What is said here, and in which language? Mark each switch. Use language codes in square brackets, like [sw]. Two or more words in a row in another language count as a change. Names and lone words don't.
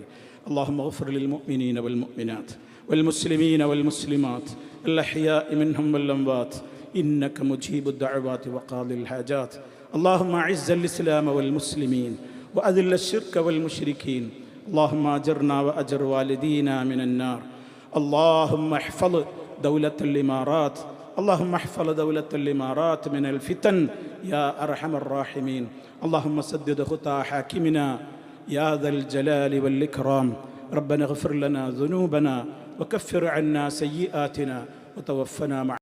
[ar] اللهم اغفر للمؤمنين والمؤمنات والمسلمين والمسلمات الأحياء منهم والأموات إنك مجيب الدعوات وقاضي الحاجات. اللهم أعز الإسلام والمسلمين وأذل الشرك والمشركين. اللهم أجرنا وأجر والدينا من النار. اللهم احفظ دولة الإمارات. اللهم احفظ دولة الإمارات من الفتن يا أرحم الراحمين. اللهم سدد خطى حاكمنا يا ذا الجلال والإكرام. ربنا اغفر لنا ذنوبنا وكفر عنا سيئاتنا وتوفنا مع